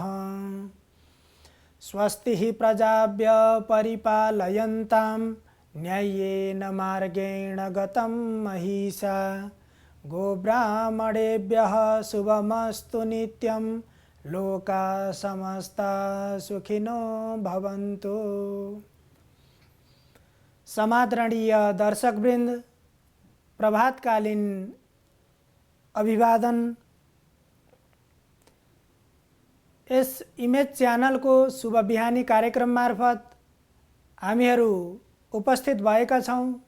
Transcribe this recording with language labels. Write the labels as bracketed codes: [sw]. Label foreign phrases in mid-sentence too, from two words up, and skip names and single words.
[sa] स्वस्ति हि प्रजाभ्य परिपालयन्तां न्याय्येन मार्गेण गतं महिषा गोब्राह्मणेभ्यः शुभमस्तु नित्यं लोका समस्ता सुखिनो भवन्तु। [ne] समादरणीय दर्शकवृन्द, प्रभातकालीन अभिवादन। यस इमेज च्यानल को शुभ बिहानी कार्यक्रम मार्फत हामीहरू उपस्थित भएका छौं।